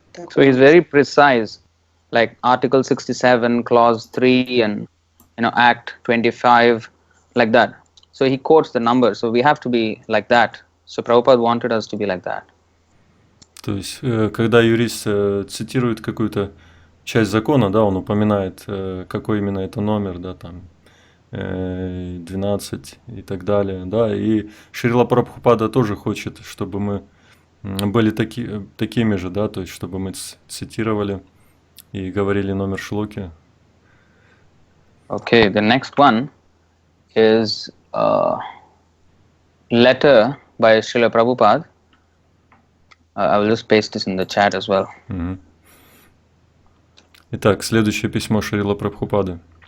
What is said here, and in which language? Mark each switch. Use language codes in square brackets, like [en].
[en] So he's very precise, like Article 67, Clause 3, and Act 25, like that. So he quotes the number. So we have to be like that. So Prabhupada wanted us to be like that. [ru] То есть, когда юрист цитирует какую-то часть закона, да, он упоминает, какой именно это номер, да, там 12 и так далее, да, и Шрила Прабхупада тоже хочет, чтобы мы были такими же, да, то есть, чтобы мы цитировали и говорили номер шлоки. [en] Okay, the next one is a letter by Srila Prabhupada. I will just paste this in the chat as well. [ru] Итак, следующее письмо Шрила Прабхупады.